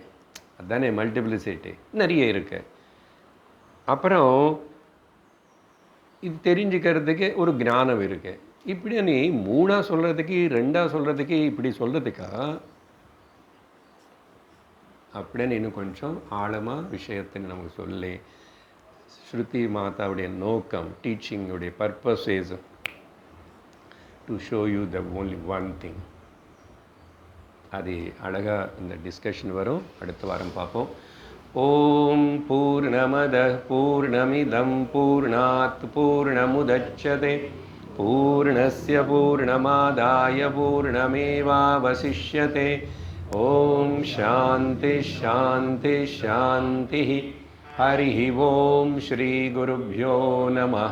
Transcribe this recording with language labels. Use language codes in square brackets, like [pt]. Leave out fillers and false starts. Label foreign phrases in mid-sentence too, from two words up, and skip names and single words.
[ta] அதுதானே மல்டிப்ளிசிட்டி, நிறைய இருக்குது. அப்புறம் இது தெரிஞ்சுக்கிறதுக்கு ஒரு ஞானம் இருக்குது. இப்படி நீ மூணாக சொல்கிறதுக்கு ரெண்டாக சொல்கிறதுக்கு இப்படி சொல்கிறதுக்கா அப்படின்னு இன்னும் கொஞ்சம் ஆழமாக விஷயத்தை நமக்கு சொல்லி ஸ்ருதி மாதாவுடைய நோக்கம், டீச்சிங்குடைய [en] purpose is to show you the only one thing. [ta] அது அழகாக இந்த டிஸ்கஷன் வரும். அடுத்த வாரம் பார்ப்போம். [sa] ॐ पूर्णमदः पूर्णमिदं पूर्णात् पूर्णमुदच्यते पूर्णस्य पूर्णमादाय पूर्णमेवावशिष्यते. ॐ शान्ति शान्ति शान्ति. हरि ॐ श्री गुरुभ्यो नमः.